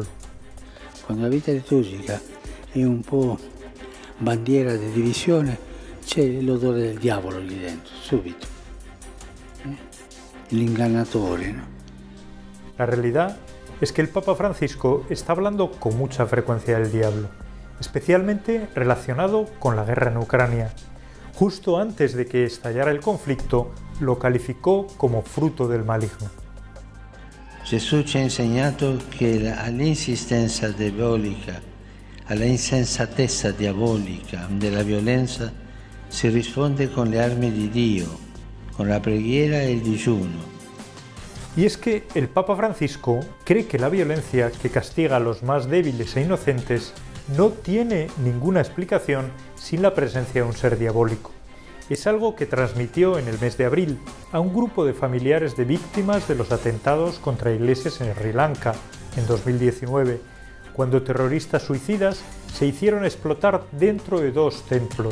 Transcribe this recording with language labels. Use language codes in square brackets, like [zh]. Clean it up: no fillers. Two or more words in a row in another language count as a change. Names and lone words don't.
[it] Cuando la vita liturgica è un po' bandiera di divisione, c'è l'odore del diavolo lì dentro, subito. L'ingannatore, [es] ¿no? La realidad es que el Papa Francisco está hablando con mucha frecuencia del diablo, especialmente relacionado con la guerra en Ucrania. Justo antes de que estallara el conflicto, lo calificó como fruto del maligno. [it] Gesù ci ha insegnato che all'insistenza diabolica, alla insensatezza diabolica della violenza si risponde con le armi di Dio, con la preghiera e il digiuno. [es] Y es que el Papa Francisco cree que la violencia que castiga a los más débiles e inocentes no tiene ninguna explicación sin la presencia de un ser diabólico. Es algo que transmitió en el mes de abril a un grupo de familiares de víctimas de los atentados contra iglesias en Sri Lanka en 2019, cuando terroristas suicidas se hicieron explotar dentro de 2 templos.